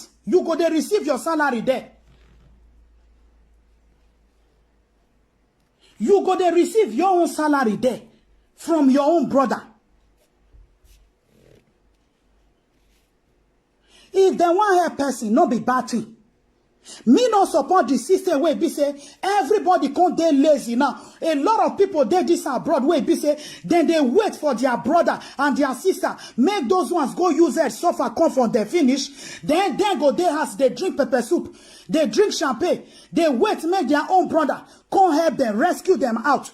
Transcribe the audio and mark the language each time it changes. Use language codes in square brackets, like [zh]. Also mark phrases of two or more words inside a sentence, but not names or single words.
[pcm] You go they receive your salary there. You go they receive your own salary there from your own brother. If they want help person, no be bad thing. Me no support the system where be say everybody can't dey lazy now. A lot of people dey this abroad where be say then they wait for their brother and their sister. Make those ones go use it, suffer, come from the finish. Then go they house, they drink pepper soup, they drink champagne, they wait, make their own brother come help them, rescue them out.